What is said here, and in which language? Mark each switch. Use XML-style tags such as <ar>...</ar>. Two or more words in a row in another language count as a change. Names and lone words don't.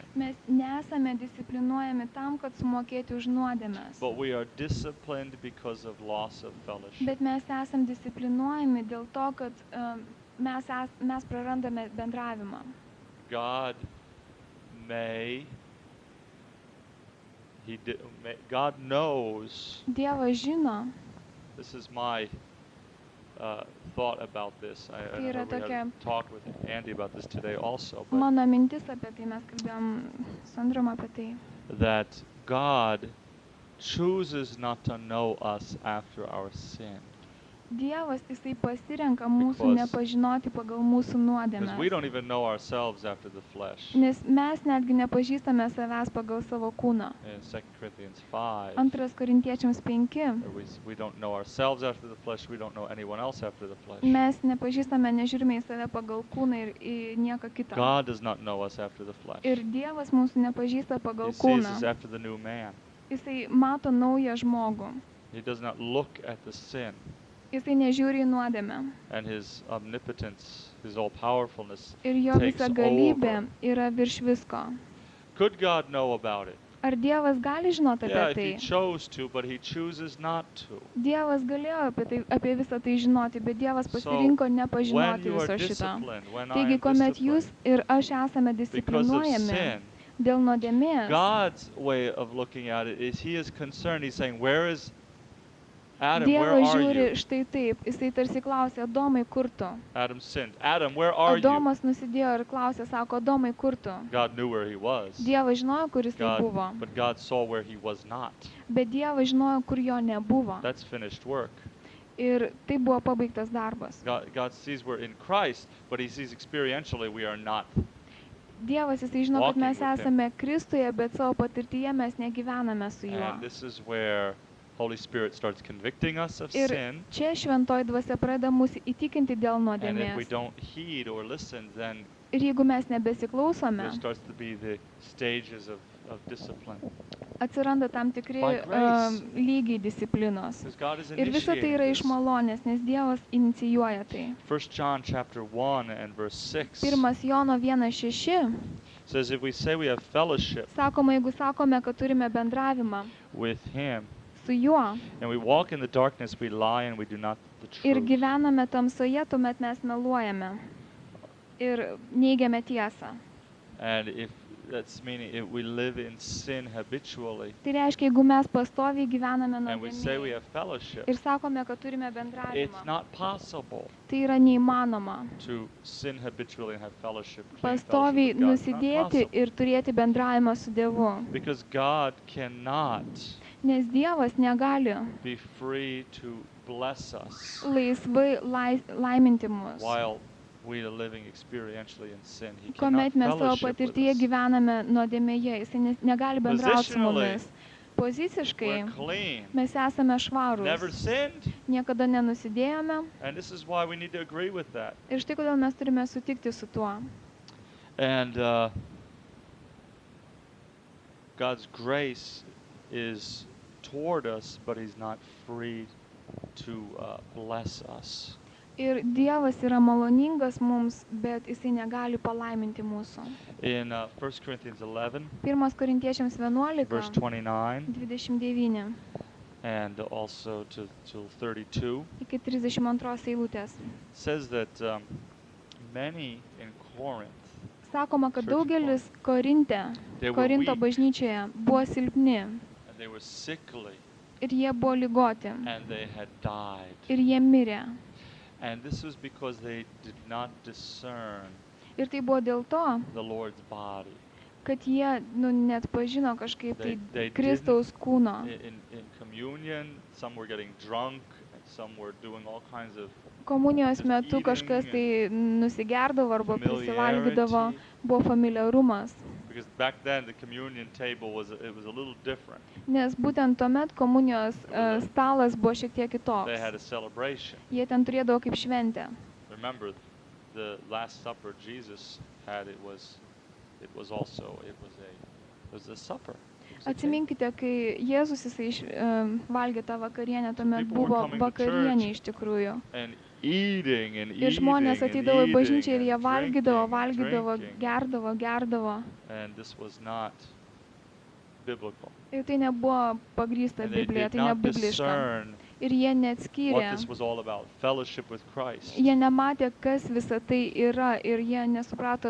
<lt>mes nesame disciplinuojami tam, kad sumokėti už nuodėmes.</lt> <en>but we are disciplined because of loss of fellowship.</en> <lt>Bet mes esam disciplinuojami dėl to, kad mes prarandame bendravimą.</lt> <en>God God knows.</en> <lt>Dievas žino,</lt> <en>This is my thought about this. I</en> <lt>Tai</lt> <en>know</en> <lt>yra</lt> <en>we had</en> <lt>tokia-</lt> <en>talked with Andy about this today also, but</en> <lt>mano mintis apie tai, mes kalbėjom su Andrium apie tai,</lt> <en>that God chooses not to know us after our sin.</en> <lt>Dievas, jisai pasirenka mūsų</lt> <en>Because-</en> <lt>nepažinoti pagal mūsų</lt> <en>Because we</en> <lt>nuodėmes.</lt> <en>don't even know ourselves after the flesh.</en> <lt>Nes mes netgi nepažįstame savęs pagal savo kūną.</lt> <en>In 2 Corinthians 5,</en> <lt>2 Korintiečiams 5.</lt> <en>where we don't know ourselves after the flesh, we don't know anyone else after the flesh.</en> <lt>Mes nepažįstame, nežiūrime į save pagal kūną ir į nieką kitą.</lt> <en>God does not know us after the flesh.</en> <lt>Ir Dievas mūsų nepažįsta pagal</lt> <en>He sees</en> <lt>kūną.</lt> <en>us after the new man.</en> <lt>Jisai mato naują žmogų.</lt> <en>He does not look at the sin</en> <lt>Jisai nežiūri į nuodėmę.</lt> <en>and his omnipotence, his all-powerfulness.</en> <lt>Ir jo</lt> <en>takes</en> <lt>visa galybė</lt> <en>over.</en> <lt>yra virš visko.</lt> <en>Could God know about it?</en> <lt>Ar Dievas gali žinoti</lt> <en>Yeah,</en> <lt>apie</lt> <en>if he</en> <lt>tai?</lt> <en>chose to, but he chooses not to.</en> <lt>Dievas galėjo apie visą tai žinoti, bet Dievas</lt> <en>So,</en> <lt>pasirinko</lt> <en>When</en> <lt>nepažinoti</lt> <en>you are</en> <lt>viso šito.</lt> <en>disciplined, when I</en> <lt>Taigi,</lt> <en>am</en> <lt>kuomet jūs</lt> <en>disciplined</en> <lt>ir aš esame</lt> <en>because of</en> <lt>disciplinuojami</lt> <en>sin,</en> <lt>dėl nuodėmės,</lt> <en>God's way of looking at it is he is concerned. He's saying, where is Adam, where</en> <lt>Dievas</lt> <en>are</en> <lt>žiūri</lt> <en>you?</en> <lt>štai taip. Jisai tarsi klausė, Adomai, kur tu?</lt> <en>Adam sinned. Adam, where are you?</en> <lt>Adomas nusidėjo ir klausė, sako, Adomai, kur tu?</lt> <en>God knew where he was.</en> <lt>Dievas žinojo, kur jisai buvo,</lt> <en>But God saw where he was not.</en> <lt>bet Dievas žinojo, kur jo nebuvo.</lt> <en>That's finished work.</en> <lt>Ir tai buvo pabaigtas darbas.</lt> <en>God sees we're in Christ, but he sees experientially we are not.</en> <lt>Dievas, jisai žino, kad</lt> <en>Walking</en> <lt>mes</lt> <en>with him.</en> <lt>esame Kristuje, bet savo patirtyje mes negyvename su juo.</lt> <en>And this is where Holy Spirit starts convicting us of</en> <lt>Ir</lt> <en>sin.</en> <lt>čia šventoji dvasia pradeda mūsų įtikinti dėl</lt> <en>And if we</en> <lt>nuodėmės.</lt> <en>don't heed or listen, then</en> <lt>Ir jeigu mes nebesiklausome,</lt> <en>there starts to be the stages of discipline.</en> <lt>atsiranda tam tikri</lt> <en>By grace.</en> <lt>lygiai disciplinos.</lt> <en>Because God is</en> <lt>Ir visa tai yra</lt> <en>initiating</en> <lt>iš</lt> <en>this.</en> <lt>malonės, nes Dievas inicijuoja tai.</lt> <en>1 John chapter 1 and verse 6</en> <lt>Pirmas Jono 1:6</lt> <en>says, if we say we have fellowship</en> <lt>sakoma, jeigu sakome, kad turime bendravimą</lt> <en>with him</en> <lt>su juo</lt> <en>and we walk in the darkness, we lie and we do not the</en> <lt>ir</lt> <en>truth.</en> <lt>gyvename tamsoje, tuomet mes meluojame ir neigiame tiesą.</lt> <en>And if that's meaning if we live in sin habitually</en> <lt>Tai reiškia, jeigu mes pastoviai gyvename</lt> <en>and we say we</en> <lt>nuodėmėje</lt> <en>have fellowship,</en> <lt>ir sakome, kad turime</lt> <en>it's</en> <lt>bendravimą,</lt> <en>not possible</en> <lt>tai yra neįmanoma.</lt> <en>to sin habitually and have fellowship. clean</en> <lt>Pastoviai</lt> <en>fellowship with God. It's not</en> <lt>nusidėti</lt> <en>possible.</en> <lt>ir turėti bendravimą su Dievu.</lt> <en>Because God cannot</en> <lt>Nes Dievas negali</lt> <en>be free to bless us</en> <lt>laisvai laiminti mus.</lt> <en>while we are living experientially in sin. He cannot</en> <lt>Kuomet mes savo</lt> <en>fellowship with</en> <lt>patirtyje</lt> <en>us.</en> <lt>gyvename nuodėmėje, jisai negali bendrauti su mumis. Poziciškai</lt> <en>We're clean,</en> <lt>mes esame</lt> <en>never</en> <lt>švarūs,</lt> <en>sinned,</en> <lt>niekada nenusidėjome</lt> <en>and this is why we need to agree with that.</en> <lt>ir štai kodėl mes turime sutikti su tuo.</lt> <en>And God's grace is toward us, but He's not free to bless us.</en> <lt>Ir Dievas yra maloningas mums, bet jisai negali palaiminti mūsų.</lt> <en>In 1 Corinthians 11,</en> <lt>1 Korintiečiams</lt> <en>verse</en> <lt>11,</lt> <en>29,</en> <lt>29</lt> <en>and also to 32,</en> <lt>iki 32 eilutės.</lt> <en>says that many in Corinth,</en> <lt>Sakoma, kad</lt> <en>Church</en> <lt>daugelis Korinte,</lt> <en>they were</en> <lt>Korinto</lt> <en>weak,</en> <lt>bažnyčioje buvo silpni</lt> <en>and they were sickly,</en> <lt>ir jie buvo ligoti</lt> <en>and they had died.</en> <lt>ir jie mirė.</lt> <en>And this was because they did not discern</en> <lt>Ir tai buvo dėl to,</lt> <en>the Lord's body.</en> <lt>kad jie net pažino kažkaip</lt> <en>They</en> <lt>tai Kristaus kūno.</lt> <en>In communion, some were getting drunk, and some were doing all kinds of</en> <lt>Komunijos metu kažkas tai nusigerdavo arba prisivalgydavo, buvo familiarumas.</lt> <en>because back then the communion table was a little different.</en> <lt>Nes būtent tuomet komunijos stalas buvo šiek tiek</lt> <en>They</en> <lt>kitoks.</lt> <en>had a celebration.</en> <lt>Jie ten turėdavo kaip šventę.</lt> <en>Remember, the Last Supper Jesus had, it was a supper. It was a cake.</en> <lt>Atsiminkite, kai Jėzus jisai valgė tą vakarienę, tuomet</lt> <en>People were</en> <lt>buvo</lt> <en>coming to</en> <lt>vakarienė</lt> <en>church.</en> <lt>iš tikrųjų.</lt> <en>And eating and</en> <lt>Ir</lt> <en>eating</en> <lt>žmonės</lt> <en>and</en> <lt>ateidavo į bažnyčią ir</lt> <en>eating</en> <lt>jie</lt> <en>and</en> <lt>valgydavo,</lt> <en>drinking and</en> <lt>valgydavo,</lt> <en>drinking.</en> <lt>gerdavo.</lt> <en>And this was not biblical.</en> <lt>Ir tai nebuvo pagrįsta</lt> <en>And they</en> <lt>Biblija,</lt> <en>did</en> <lt>tai</lt> <en>not</en> <lt>nebibliška.</lt> <en>discern</en> <lt>Ir jie</lt> <en>what</en> <lt>neatskyrė.</lt> <en>this was all about, fellowship with Christ.</en> <lt>Jie nematė, kas visa tai yra ir jie nesuprato</lt>